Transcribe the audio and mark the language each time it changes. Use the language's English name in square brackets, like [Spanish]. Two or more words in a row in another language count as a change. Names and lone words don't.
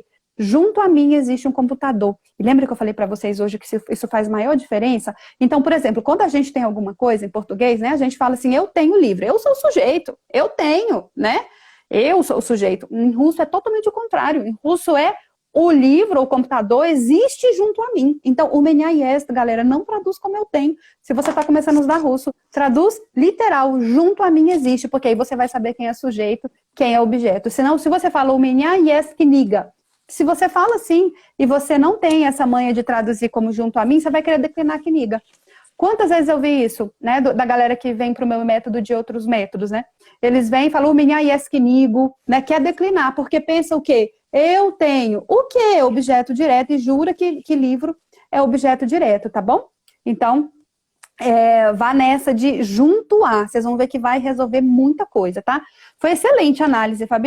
[Portuguese] Junto a mim existe um computador. E lembra que eu falei para vocês hoje que isso faz maior diferença? Então, por exemplo, quando a gente tem alguma coisa em português, né, a gente fala assim, eu tenho livro, eu sou o sujeito, eu tenho, né? Eu sou o sujeito. Em russo é totalmente o contrário. Em russo é o livro, o computador existe junto a mim. Então, o [Russian] меня есть, [Portuguese] galera, não traduz como eu tenho. Se você está começando a estudar russo, traduz literal, junto a mim existe, porque aí você vai saber quem é sujeito, quem é objeto. Senão, se você fala o [Russian] меня есть книга, [Portuguese] se você fala assim e você não tem essa manha de traduzir como junto a mim, você vai querer declinar kniga. Quantas vezes eu vi isso, né, da galera que vem para o meu método de outros métodos, né? Eles vêm e falam o [Russian] меня есть книга, [Portuguese] né, quer declinar, porque pensa o quê? Eu tenho. O que é objeto direto? E jura que livro é objeto direto, tá bom? Então, vá nessa de junto a. Vocês vão ver que vai resolver muita coisa, tá? Foi excelente a análise, Fabi.